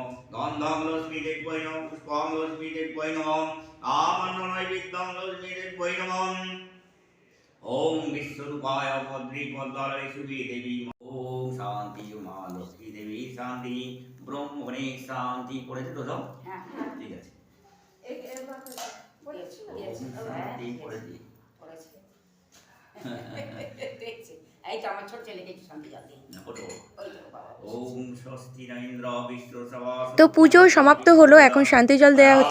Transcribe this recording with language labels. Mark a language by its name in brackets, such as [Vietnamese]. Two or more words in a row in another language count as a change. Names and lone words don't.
[Sanskrit] गन्धं लक्ष्मी देव्यै नमः। पुष्पं लक्ष्मी देव्यै नमः। आमन्त्रनैवेद्यं लक्ष्मी देव्यै नमः। ओम विश्वरूपाय भद्रे पद्मालये शुभे देवी। ओम शांति मां लक्ष्मी देवी शांति ब्रह्मणे शांति। [Bangla] পড়েছে তো সব? হ্যাঁ ঠিক আছে। শান্তি পড়েছি। তো পুজো সমাপ্ত হলো, এখন শান্তি জল দেওয়া হচ্ছে।